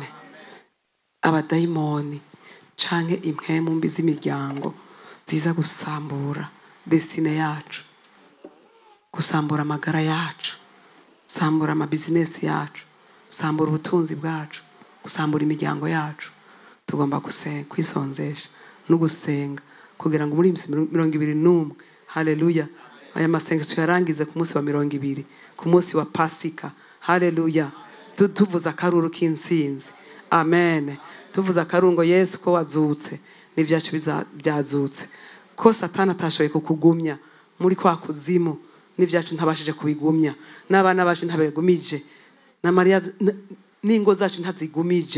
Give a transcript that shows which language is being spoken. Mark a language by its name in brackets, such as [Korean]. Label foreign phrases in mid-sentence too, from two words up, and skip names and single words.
[Rundi] Abadayimoni canke impwemu mbi z'imiryango ziza gusambura destine yacu, gusambura amagara yacu, gusambura amabizinesi yacu, gusambura ubutunzi bwacu, gusambura imiryango yacu. Tugomba kwisonzesha no gusenga kugira ngo muri 21. Haleluya. Aya masengesho yarangize ku munsi wa 20, ku munsi wa Pasika. Haleluya. Tuvuza akaruru k'insinzi. Amen. Tuvuza akarungo Yesu ko wazutse n'ivyacu byazutse, ko Satani atashoboye kukugumya muri kwa kuzimu, n'ivyacu ntabashije kubigumya, n'abana bacu ntabegumije, na Maria n'ingo zacu ntazigumije.